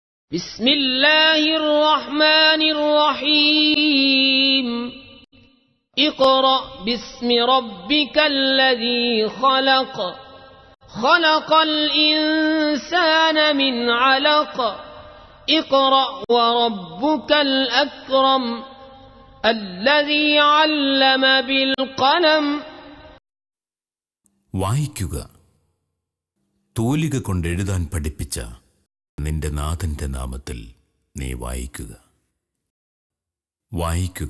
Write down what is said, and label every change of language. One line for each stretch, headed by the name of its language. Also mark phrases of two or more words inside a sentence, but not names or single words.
Arabic: بسم الله الرحمن الرحيم اقرأ باسم ربك الذي خلق خلق الإنسان من علق اقرأ وربك الأكرم الذي علم بالقلم
Malayalam: വായിക്കുക. തൂലിക കൊണ്ടെഴുതാൻ പഠിപ്പിച്ച നിന്റെ നാഥന്റെ നാമത്തിൽ നീ വായിക്കുക. വായിക്കുക.